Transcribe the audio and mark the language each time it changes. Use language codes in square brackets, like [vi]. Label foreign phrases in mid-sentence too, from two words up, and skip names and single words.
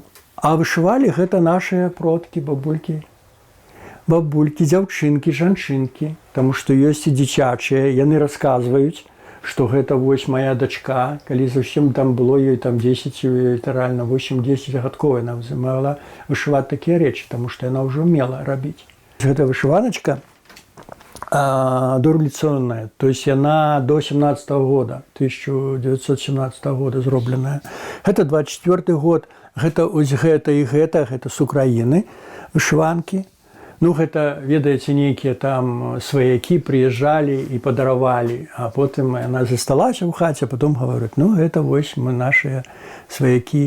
[be] А вышывалі гэта нашыя продкі, бабулькі, дзяўчынкі, жанчынкі, таму што ёсць і дзіцячыя, яны расказваюць, што гэта вось моя дачка, калі зусім там было ёй там 10, літаральна 8-10 гадков, яна могла вышываць такія рэчы, таму што яна ўжо умела рабіць. Гэта вышываначка дореволюционная, [ru] то есть она до 17 года, 1917 года зробленая. Это 24 год, [be] гэта ось гэта і гэта з Украіны вышыванкі. Ну, гэта, ведаеце, нейкія там сваякі прыязджалі і падаравалі, а потым яна засталася ў хаце, а потом гавораць, ну, гэта вось мы нашыя сваякі.